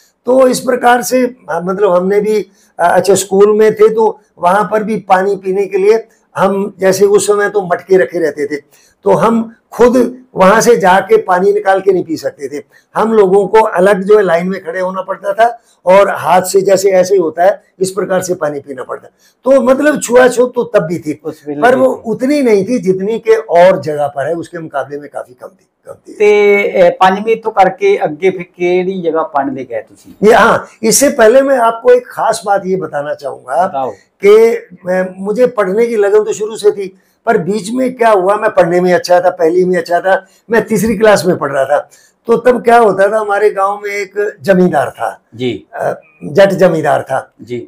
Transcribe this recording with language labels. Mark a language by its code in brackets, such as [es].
[hi] तो इस प्रकार से मतलब हमने भी अच्छा स्कूल में थे तो वहां पर भी पानी पीने के लिए हम जैसे उस समय तो मटके रखे रहते थे, तो हम खुद वहां से जाके पानी निकाल के नहीं पी सकते थे, हम लोगों को अलग जो है लाइन में खड़े होना पड़ता था और हाथ से जैसे ऐसे होता है इस प्रकार से पानी पीना पड़ता। तो मतलब छुआछूत तो तब भी थी पर वो उतनी नहीं थी जितनी के और जगह पर है, उसके मुकाबले में काफी कम थी। [pa] ਤੇ ਪੰਜਵੀਂ ਤੋਂ ਕਰਕੇ ਅੱਗੇ ਫਿਰ ਕਿਹੜੀ ਜਗ੍ਹਾ ਪੜ੍ਹਨੇ ਗਏ ਤੁਸੀਂ? [hi] ये हाँ, इससे पहले मैं आपको एक खास बात ये बताना चाहूंगा कि मुझे पढ़ने की लगन तो शुरू से थी, पर बीच में क्या हुआ, मैं पढ़ने में अच्छा था, पहली में अच्छा था, मैं तीसरी क्लास में पढ़ रहा था। तो तब क्या होता था, हमारे गांव में एक जमींदार था जी, जट जमींदार था जी।